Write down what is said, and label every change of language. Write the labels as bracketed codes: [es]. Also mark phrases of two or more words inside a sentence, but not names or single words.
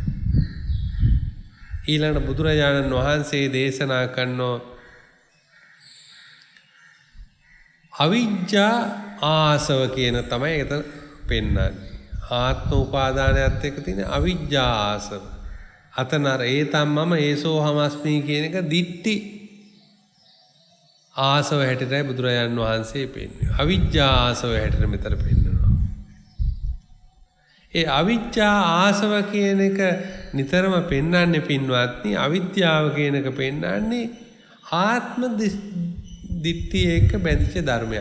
[si] ඊළඟට බුදුරජාණන් වහන්සේ දේශනා කරනෝ අවිජ්ජා ආසව කියන තමයි එතන පෙන්වන්නේ. ආත්ම උපාදානයත් එක්ක තියෙන අවිජ්ජා ආසව. අතනර [pi] ඒතම් මම ඒසෝ හමස්මි [si] කියන එක දිට්ටි ආසව හැටියටයි බුදුරජාණන් වහන්සේ පෙන්වන්නේ. අවිජ්ජා ආසව හැටියට මෙතන පෙන්වනවා. ඒ අවිජ්ජා ආසව කියන එක නිතරම පෙන්වන්නේ පින්වත්නි, අවිද්‍යාව කියන එක පෙන්වන්නේ ආත්ම දිට්ඨිය එක්ක බැඳිච්ච ධර්මයක්.